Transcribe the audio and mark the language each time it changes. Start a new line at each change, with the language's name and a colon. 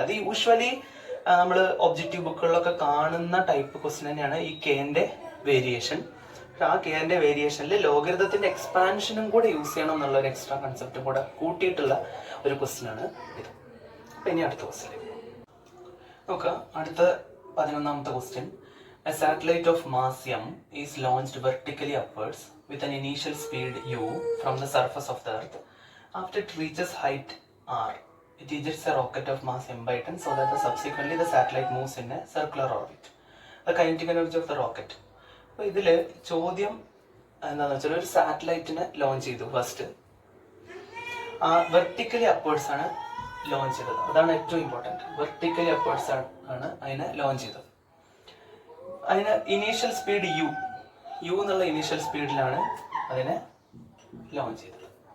Malayalam: അത് യൂഷ്വലി നമ്മൾ ഒബ്ജക്റ്റീവ് ബുക്കുകളിലൊക്കെ കാണുന്ന ടൈപ്പ് ക്വസ്റ്റ്യൻ തന്നെയാണ് ഈ കെന്റെ വേരിയേഷൻ. ആ കെന്റെ വേരിയേഷനിൽ ലോഗരിതത്തിന്റെ എക്സ്പാൻഷനും കൂടെ യൂസ് ചെയ്യണം എന്നുള്ള ഒരു എക്സ്ട്രാ കൺസെപ്റ്റും കൂടെ കൂട്ടിയിട്ടുള്ള ഒരു ക്വസ്റ്റ്യൻ ആണ് ഇത്. അപ്പൊ ഇനി അടുത്ത ക്വസ്റ്റ്യൻ നോക്കാം. അടുത്ത 11ാമത്തെ question.
English: A satellite of mass m is launched vertically upwards with an initial speed u from the surface of the earth. After it reaches height r, it ejects a rocket of mass m by 10 so that subsequently the satellite moves in a circular orbit. The kinetic energy of the rocket.
Malayalam: അപ്പോൾ ഇതില് ചോദ്യം എന്താണെന്ന് വെച്ചാൽ, ഒരു സാറ്റലൈറ്റിനെ launch ചെയ്തു. First vertically upwards ആണ് launch ചെയ്തത്. അതാണ് ഏറ്റവും ഇമ്പോർട്ടൻറ്റ്. വെർട്ടിക്കലി അപ്വേർഡ്സ് ആണ് അതിനെ ലോഞ്ച് ചെയ്തത്. അതിന് ഇനീഷ്യൽ സ്പീഡ് യു എന്നുള്ള ഇനീഷ്യൽ സ്പീഡിലാണ് അതിനെ ലോഞ്ച് ചെയ്തത്.